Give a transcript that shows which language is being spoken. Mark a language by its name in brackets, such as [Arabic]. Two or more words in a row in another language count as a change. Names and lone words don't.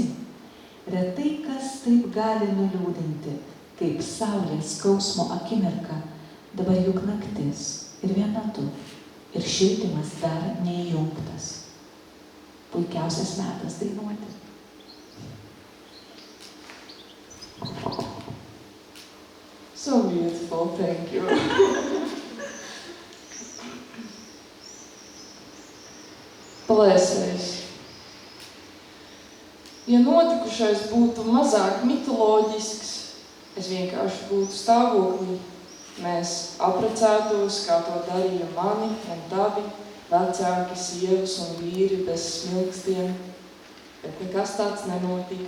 [Lithuanian] Retai kas taip gali nuliūdinti, kaip saulės skausmo akimirka, dabar juk naktis ir viena tu. Ir šildymas dar neįjungtas. Puikiausias metas dainuoti. [English] So beautiful, thank you. [Latvian] Plēsējs. Ja notikušais būtu mazāk mitoloģisks, es vienkārši būtu stāvoklī. Mēs apprecētos, kā to darīja mani un tavi, vecāki, sievas un vīri bez smilkstiem, bet nekas tāds nenotika.